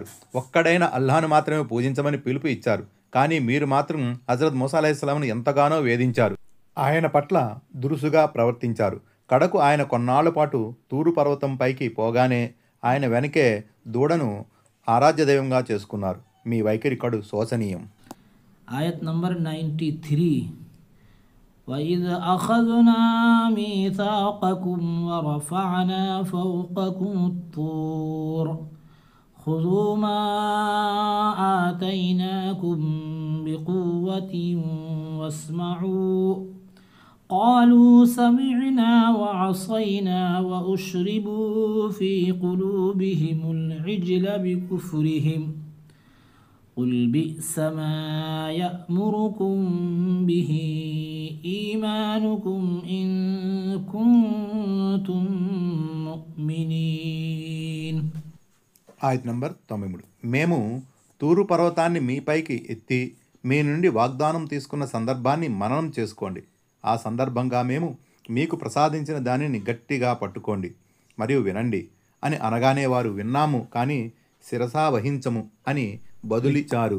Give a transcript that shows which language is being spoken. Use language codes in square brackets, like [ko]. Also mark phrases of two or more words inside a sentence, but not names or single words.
[te] ఒక్కడైన అల్లాహ్ను మాత్రమే పూజించమని పిలుపు ఇచ్చారు. కానీ మీరు మాత్రం హజరత్ మూసా అలైహిస్సలాంను ఎంతగానో వేధించారు. ఆయన పట్ల దురుసుగా ప్రవర్తించారు. కడకు ఆయన కొన్నాళ్ల పాటు తూరు పర్వతం పైకి పోగానే ఆయన వెనకే దూడను ఆరాధ్య దైవంగా చేసుకున్నారు. మీ వైఖరి కడు శోచనీయం. ఆయత్ నంబర్ 93. [ar] وَإِذْ أَخَذْنَا مِيثَاقَكُمْ وَرَفَعْنَا فَوْقَكُمُ الطُّورَ خُذُوا مَا آتَيْنَاكُمْ بِقُوَّةٍ وَاسْمَعُوا قَالُوا سَمِعْنَا وَعَصَيْنَا وَأُشْرِبُوا فِي قُلُوبِهِمُ الْعِجْلَ بِكُفْرِهِمْ قُلْ بِئْسَ مَا يَأْمُرُكُمْ بِهِ إِيمَانُكُمْ إِن كُنتُم مُؤْمِنِينَ. [te] ఆయత్ నంబర్ 93. మేము తూరు పర్వతాన్ని మీపైకి ఎత్తి మీ నుండి వాగ్దానం తీసుకున్న సందర్భాన్ని మననం చేసుకోండి. ఆ సందర్భంగా మేము మీకు ప్రసాదించిన దానిని గట్టిగా పట్టుకోండి మరియు వినండి అని అనగానే వారు విన్నాము కానీ శిరసా వహించము అని బదులిచ్చారు.